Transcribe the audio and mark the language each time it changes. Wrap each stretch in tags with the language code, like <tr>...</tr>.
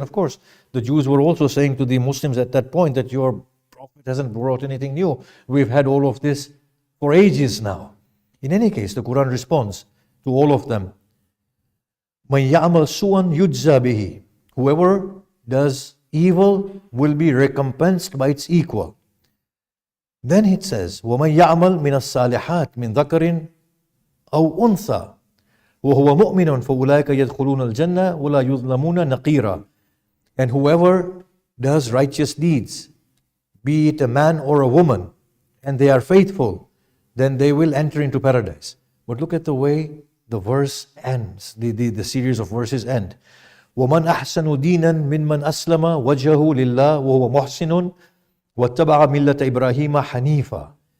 <en>And of course, the Jews were also saying to the Muslims at that point that your prophet hasn't brought anything new. We've had all of this for ages now. In any case, the Quran responds to all of them.</en> <ar>مَنْ يَعْمَلْ سُوًا يُجْزَى بِهِ.</ar> <en>Whoever does evil will be recompensed by its equal. Then it says,</en> <ar>وَمَنْ يَعْمَلْ مِنَ الصَّالِحَاتِ مِنْ ذَكَرٍ أَوْ أُنْثَى وَهُوَ مُؤْمِنٌ فَأُولَٰئِكَ يَدْخُلُونَ الْجَنَّةَ وَلَا يُظْلَمُونَ نَقِيرًا.</ar> <en>And whoever does righteous deeds, be it a man or a woman, and they are faithful, then they will enter into paradise. But look at the way the verse ends, the series of verses end.</en> <ar>وَمَنْ أَحْسَنُ دِينًا مِمَّنْ أَسْلَمَ وَجْهَهُ لِلَّهِ وَهُوَ مُحْسِنٌ وَاتَّبَعَ مِلَّةَ إِبْرَاهِيمَ حَنِيفًا.</ar>